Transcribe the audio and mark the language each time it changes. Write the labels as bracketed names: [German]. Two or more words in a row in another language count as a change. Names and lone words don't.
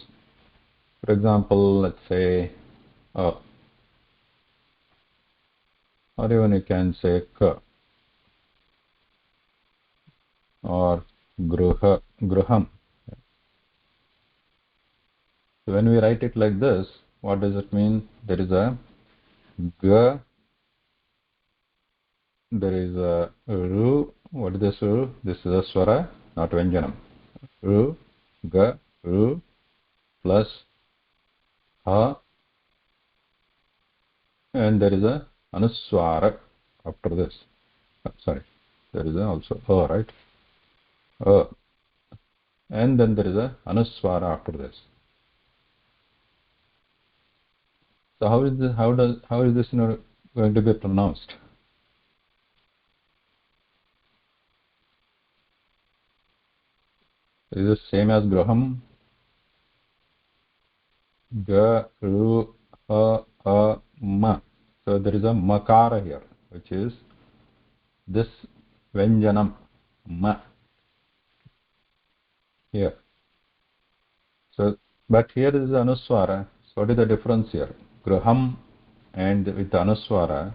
[English] For example, let's say, or even you can say ka or gruham. So when we write it like this, what does it mean? There is a g, there is a ru. What is this ru? This is a swara, not vyanjanam. Ru, g, ru plus ha, and there is a anuswara after this. Sorry, there is also a, right? A, and then there is a anuswara after this. So how is this? How is this going to be pronounced? Is it same as graham? Ga, ru, ma. So there is a makara here, which is this vyanjanam ma here. So, but here is anuswara. So what is the difference here? Graham and with anuswara.